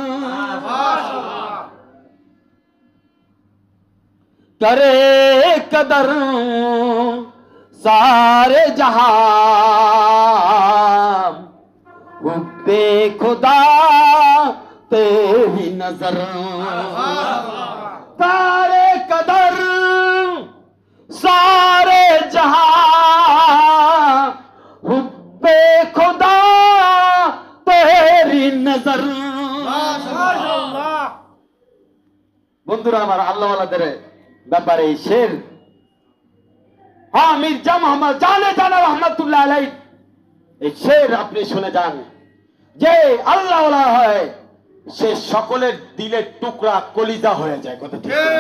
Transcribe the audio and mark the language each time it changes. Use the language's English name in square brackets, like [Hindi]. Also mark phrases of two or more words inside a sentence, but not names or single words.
[Urdu] کرے قدر سارے جہاں حبِ خدا تیری نظر، کرے قدر سارے جہاں حبِ خدا تیری نظر. [Bangla] বন্ধুরা আমার, আল্লাহ ওয়ালাদের ব্যাপারে এই শের, হ্যাঁ মির্জা মোহাম্মদ জানে জানা [Arabic] رحمة الله عليه [Bangla] এই শের আপনি শুনে যান। যে আল্লাহ ওয়ালা হয় সে সকলের দিলের টুকরা কলিজা হয়ে যায়, কথা ঠিক?